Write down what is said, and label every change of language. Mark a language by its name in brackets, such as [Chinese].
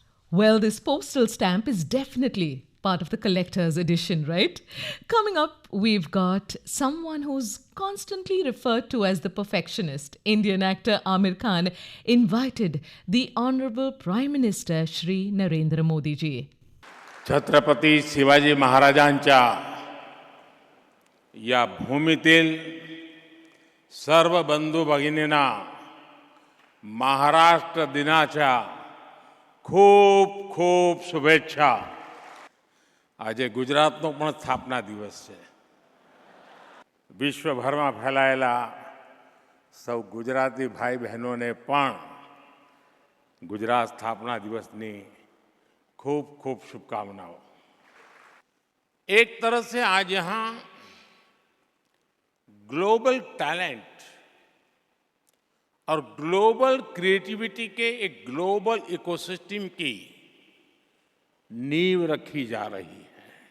[English] Well, this postal stamp is definitely part of the collector's edition, right? Coming up, we've got someone who's constantly referred to as the perfectionist. Indian actor Aamir Khan invited the Honorable Prime Minister Shri Narendra Modi ji. [Marathi] Chhatrapati Shivaji महाराजांच्या या भूमीतील सर्व बंधू भगिनींना महाराष्ट्र दिनाच्या खूब खूब शुभेच्छा। [Gujarati] આજે ગુજરાતનો પણ સ્થાપના દિવસ છે। વિશ્વભરમાં ફેલાયેલા સૌ ગુજરાતી ભાઈ બહેનોને પણ ગુજરાત સ્થાપના દિવસની [Hindi] खूब खूब शुभकामनाओं। एक तरह से आज यहाँ ग्लोबल टैलेंट और ग्लोबल क्रिएटिविटी के एक ग्लोबल इकोसिस्टम की नींव रखी जा रही है।